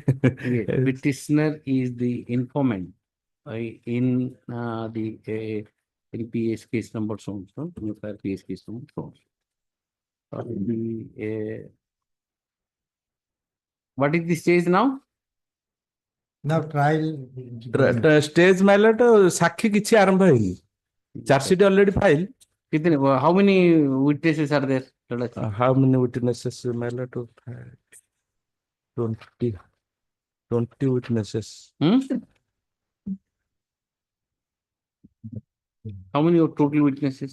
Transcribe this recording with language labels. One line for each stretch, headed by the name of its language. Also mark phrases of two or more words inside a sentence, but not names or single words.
English: petitioner is the informant in the NPS case number so PS case number so. What is the stage now? now trial stage my lord
Odia: ସାକ୍ଷୀ କିଛି ଆରମ୍ଭ ହେଇନି ଚାର୍ଜସିଟ୍
English: already file how many witnesses are there? How many witnesses, my lord? 20 witnesses. How many total witnesses?